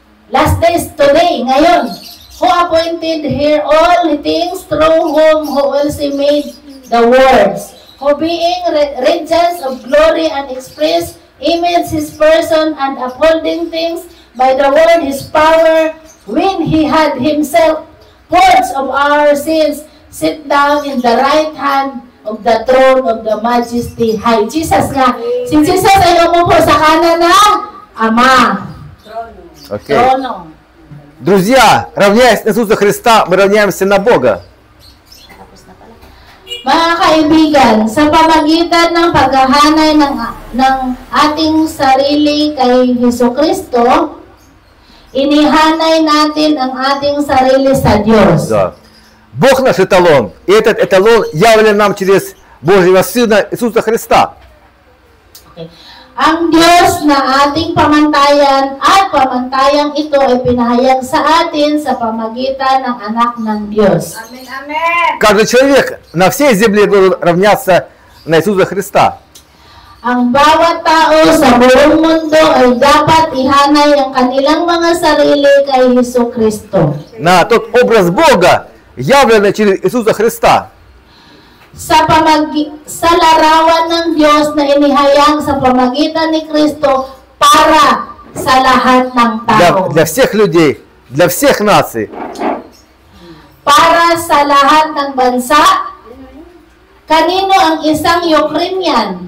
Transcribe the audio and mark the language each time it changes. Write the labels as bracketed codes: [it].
[en] Last days, today, ngayon, who appointed here all things, through whom also made the worlds, who being radiance of glory and express image His person, and upholding things by the word His power, when He had Himself purged of our sins, sit down in the right hand of the throne of the majesty high. [tl] Jesus nga. Si Jesus ay umupo sa kanan ng Ama. [en] Okay. [tl] Trono. [ru] Друзья, равняясь на Иисуса Христа, мы равняемся на Бога. [tl] Mga kaibigan, sa pamagitan ng paghahanay ng ating sarili kay Jesucristo, inihanay natin ang ating sarili sa Diyos. [ru] Да. Бог наш эталон, и этот эталон явлен нам через Божьего Сына Иисуса Христа. [en] Okay. [tl] Ang Diyos na ating pamantayan at pamantayang ito ay pinahayag sa atin sa pamagitan ng anak ng Diyos. [en] Amen, amen. [ru] Каждый человек на всей земле должен равняться на Иисуса Христа. [tl] Ang bawat tao sa buong mundo ay dapat ihanay ang kanilang mga sarili kay Jesucristo. [ru] На тот образ Бога, явленный через Иисуса Христа. [tl] Sa larawan ng Diyos na inihayag sa pamagitan ni Kristo para sa lahat ng tao. [ru] Для всех людей, для всех наций. [tl] Para sa lahat ng bansa. Kanino ang isang Ukrainian?